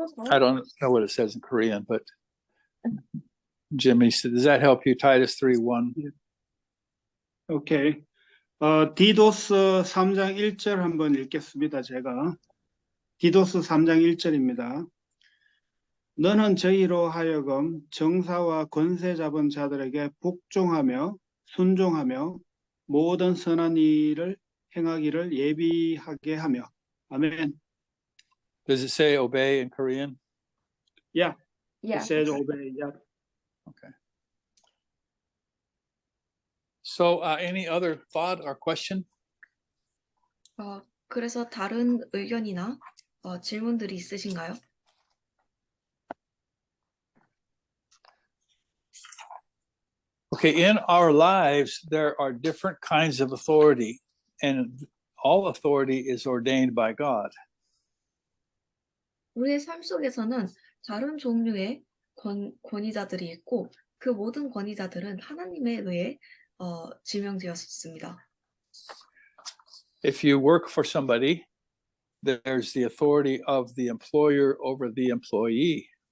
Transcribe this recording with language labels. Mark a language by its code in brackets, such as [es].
[en] I don't know what it says in Korean, but Jimmy, does that help you? Titus 3:1. 오케이. [ko] 디도스 3장 1절 한번 읽겠습니다. 제가. 디도스 3장 1절입니다. 너는 저희로 하여금 정사와 권세 잡은 자들에게 복종하며 순종하며 모든 선한 일을 행하기를 예비하게 하며. 아멘. [en] Does it say obey in Korean? Yeah. Yeah. It says obey. Yeah. Okay. So any other thought or question? [ko] 그래서 다른 의견이나 질문들이 있으신가요? [en] Okay, in our lives, there are different kinds of authority, and all authority is ordained by God. [ko] 우리의 삶 속에서는 다른 종류의 권위자들이 있고 그 모든 권위자들은 하나님에 의해 지명되었습니다. [en] If you work for somebody, there's the authority of the employer over the employee.